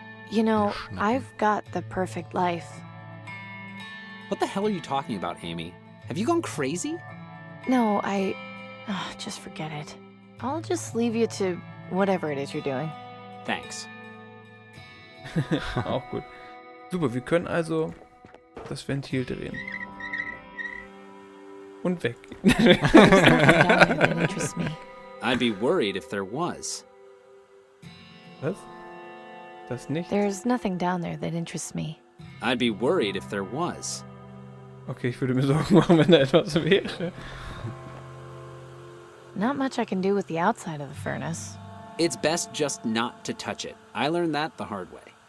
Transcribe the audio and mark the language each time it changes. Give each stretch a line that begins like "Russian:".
English: You know, I've got the perfect life. What the hell are you talking about, Amy? Have you gone crazy? No, just forget it. I'll just leave you to whatever it is you're doing. Thanks.
German: Auch gut. Super, wir können also das Ventil drehen. Und weg.
English: That interests me. I'd be worried if there was.
German: Was? Das nicht?
English: There's nothing down there that interests me. I'd be worried if there was.
German: Okay, ich würde mir Sorgen machen, wenn da etwas wäre.
English: Not much I can do with the outside of the furnace. It's best just not to touch it. I learned that the hard way.